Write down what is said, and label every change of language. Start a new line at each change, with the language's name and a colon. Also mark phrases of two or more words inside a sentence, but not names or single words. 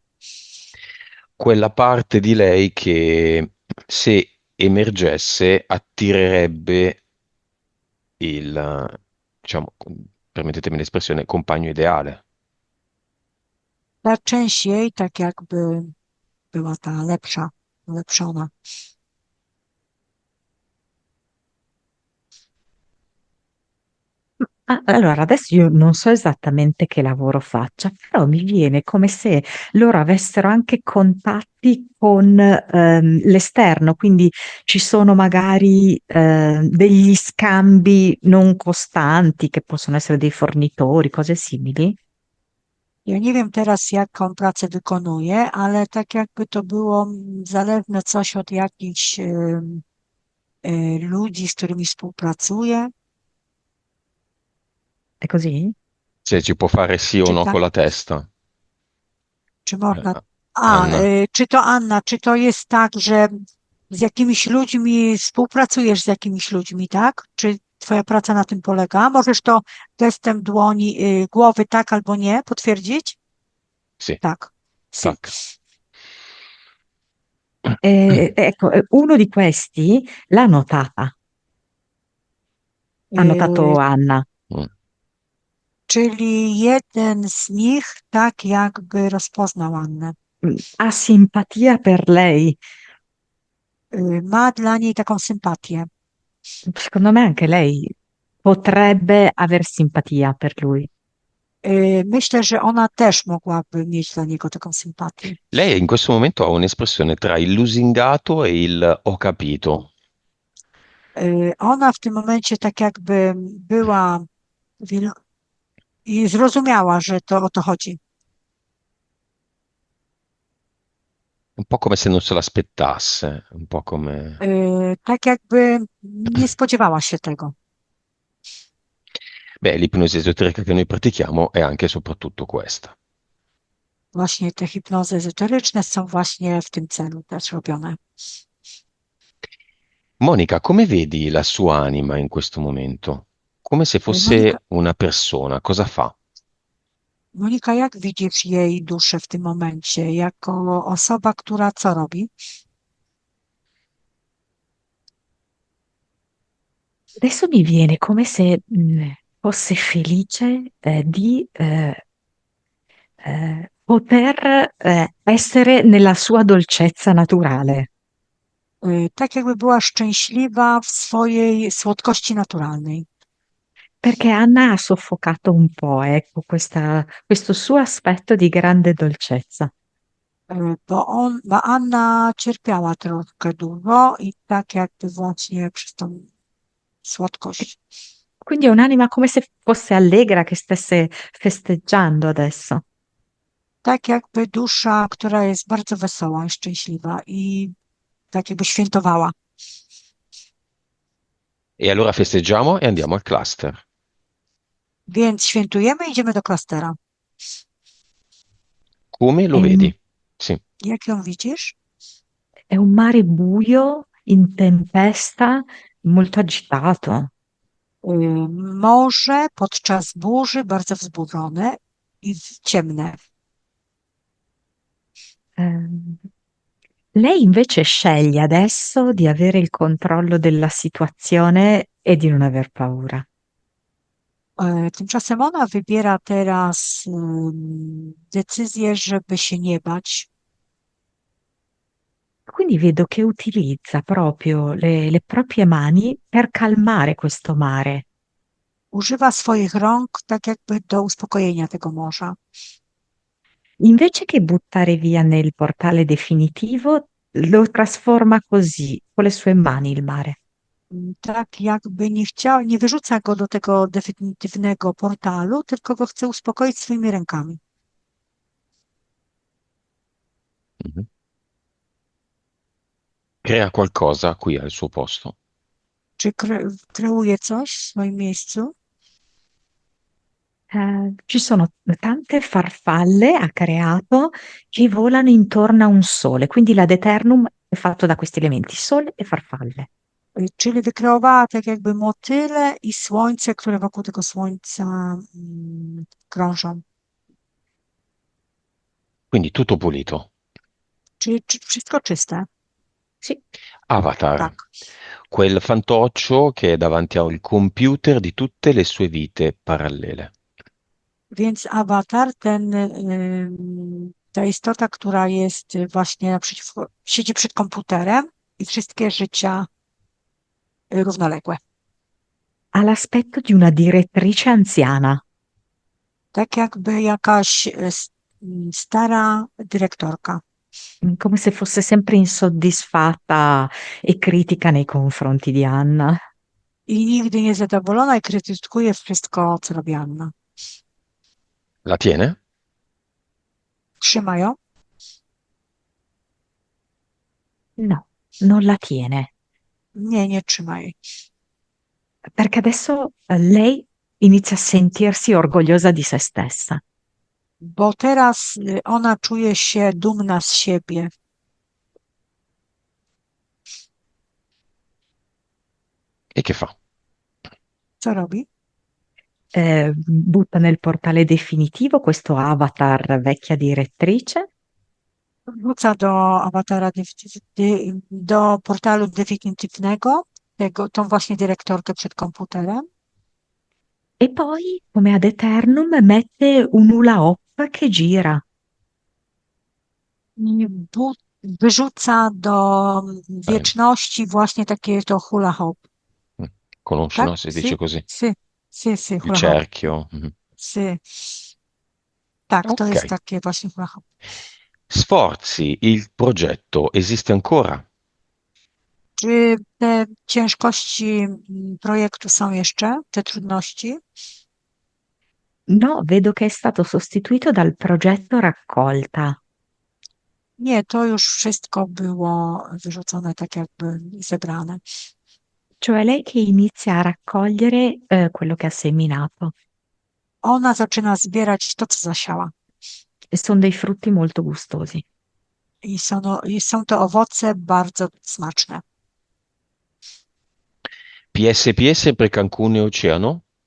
Italian: Quella parte di lei che se emergesse attirerebbe diciamo, permettetemi l'espressione, compagno ideale.
Polish: ta część jej tak jakby była ta lepsza, ulepszona.
Italian: Allora, adesso io non so esattamente che lavoro faccia, però mi viene come se loro avessero anche contatti con l'esterno, quindi ci sono magari degli scambi non costanti che possono essere dei fornitori, cose simili.
Polish: Ja nie wiem teraz, jak on pracę wykonuje, ale tak jakby to było zależne coś od jakichś ludzi, z którymi współpracuje,
Italian: È così? Se ci può fare sì o
Polish: czy
Italian: no
Polish: tak,
Italian: con la testa.
Polish: czy Eh, można. Anna. Czy to Anna, czy to jest tak, że z jakimiś ludźmi współpracujesz z jakimiś ludźmi, tak? Czy twoja praca na tym polega? Możesz to gestem dłoni, głowy tak albo nie potwierdzić?
Italian: Sì,
Polish: Tak. Sì. tac.
Italian: Ecco, uno di questi l'ha notata, ha notato Y, Anna. Mm.
Polish: Czyli jeden z nich tak jakby rozpoznał Annę.
Italian: Ha simpatia per lei.
Polish: Ma dla niej taką sympatię.
Italian: Secondo me anche lei potrebbe aver simpatia per lui.
Polish: Myślę, że ona też mogłaby mieć dla niego taką sympatię.
Italian: Lei in questo momento ha un'espressione tra il lusingato e il ho capito.
Polish: Ona w tym momencie tak jakby była i zrozumiała, że to o to chodzi.
Italian: Un po' come se non se l'aspettasse, un po' come...
Polish: Tak jakby nie spodziewała się tego.
Italian: Beh, l'ipnosi esoterica che noi pratichiamo è anche e soprattutto questa.
Polish: Właśnie te hipnozy ezoteryczne są właśnie w tym celu też robione.
Italian: Monica, come vedi la sua anima in questo momento? Come se Monika, fosse una persona, cosa fa?
Polish: Monika, jak widzisz jej duszę w tym momencie? Jako osoba, która co robi?
Italian: Adesso mi viene come se fosse felice di poter essere nella sua dolcezza naturale.
Polish: Tak jakby była szczęśliwa w swojej słodkości naturalnej.
Italian: Perché Anna ha soffocato un po', ecco, questo suo aspetto di grande dolcezza.
Polish: Bo Anna cierpiała troszkę długo i tak jakby właśnie przez tą słodkość.
Italian: Quindi è un'anima come se fosse allegra, che stesse festeggiando adesso.
Polish: Tak jakby dusza, która jest bardzo wesoła i szczęśliwa i tak jakby świętowała.
Italian: E allora festeggiamo e andiamo al cluster.
Polish: Więc świętujemy i idziemy do klastera.
Italian: Come lo È un, vedi? Sì.
Polish: Jak ją widzisz?
Italian: è un mare buio, in tempesta, molto agitato.
Polish: Morze podczas burzy bardzo wzbudzone i ciemne.
Italian: Ehm, Lei invece sceglie adesso di avere il controllo della situazione e di non aver paura.
Polish: Tymczasem ona wybiera teraz decyzję, żeby się nie bać.
Italian: Quindi vedo che utilizza proprio le proprie mani per calmare questo mare.
Polish: Używa swoich rąk tak jakby do uspokojenia tego morza.
Italian: Invece che buttare via nel portale definitivo, lo trasforma così, con le sue mani il mare.
Polish: Tak jakby nie chciał, nie wyrzuca go do tego definitywnego portalu, tylko go chce uspokoić swoimi rękami. Mhm.
Italian: Crea qualcosa qui al suo posto.
Polish: Czy kreuje coś w swoim miejscu?
Italian: Ci sono tante farfalle, ha creato, che volano intorno a un sole, quindi la Deternum è fatto da questi elementi, sole e farfalle.
Polish: Czyli wykreowała tak jakby motyle i słońce, które wokół tego słońca krążą.
Italian: Quindi tutto pulito.
Polish: Czy wszystko czyste?
Italian: Sì. Avatar,
Polish: Tak.
Italian: quel fantoccio che è davanti al computer di tutte le sue vite parallele.
Polish: Więc awatar ten, ta istota, która jest właśnie naprzeciwko, siedzi przed komputerem i wszystkie życia równoległe.
Italian: Ha l'aspetto di una direttrice anziana,
Polish: Tak jakby jakaś stara dyrektorka.
Italian: come se fosse sempre insoddisfatta e critica nei confronti di Anna.
Polish: I nigdy niezadowolona i krytykuje wszystko, co robi Anna.
Italian: La tiene?
Polish: Trzyma ją?
Italian: No, non la tiene,
Polish: Nie, nie trzyma jej.
Italian: perché adesso lei inizia a sentirsi orgogliosa di se stessa.
Polish: Bo teraz ona czuje się dumna z siebie.
Italian: E che fa?
Polish: Co robi?
Italian: Butta nel portale definitivo questo avatar vecchia direttrice
Polish: Wrzuca do awatara, do portalu definitywnego, tą właśnie dyrektorkę przed komputerem.
Italian: e poi, come ad eternum, mette un hula hoop che gira.
Polish: I wyrzuca do Eh, wieczności właśnie takie to hula hop.
Italian: Conosci,
Polish: Tak?
Italian: no? Si dice Sì, così. sì, sì, sì, Il hula hop. cerchio. Mhm. Sì.
Polish: Tak, to jest Ok. takie właśnie hula hop.
Italian: Sforzi, il progetto esiste ancora?
Polish: Czy te ciężkości projektu są jeszcze, te trudności?
Italian: No, vedo che è stato sostituito dal progetto raccolta,
Polish: Nie, to już wszystko było wyrzucone, tak jakby zebrane.
Italian: cioè lei che inizia a raccogliere quello che ha seminato.
Polish: Ona zaczyna zbierać to, co zasiała.
Italian: E sono dei frutti molto gustosi.
Polish: I są to owoce bardzo smaczne.
Italian: PSPS per Cancun e Oceano?